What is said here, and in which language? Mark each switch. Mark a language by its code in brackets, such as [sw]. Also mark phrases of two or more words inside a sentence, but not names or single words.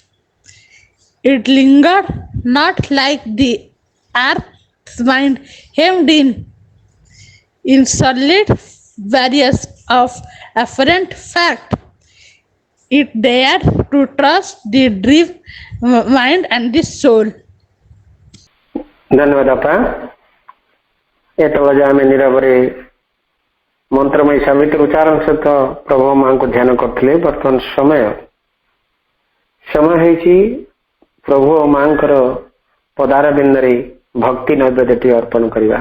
[en] It lingered not like the earth's mind hemmed in solid barriers of apparent fact. It dared to trust the dream mind and the soul. [or] ଧନ୍ୟବାଦ ଆପା। ଏତେବେଳେ ଆମେ ନିରବରେ ମନ୍ତ୍ରମୟୀ ସାବିତ୍ରୀ ଉଚ୍ଚାରଣ ସହିତ ପ୍ରଭୁ ମାଙ୍କୁ ଧ୍ୟାନ କରୁଥିଲେ। ବର୍ତ୍ତମାନ ସମୟ ହେଇଛି ପ୍ରଭୁ ଓ ମାଙ୍କର ପଦାର ବିନ୍ଦରେ ଭକ୍ତି ନୈବେଦ୍ୟଟି ଅର୍ପଣ କରିବା।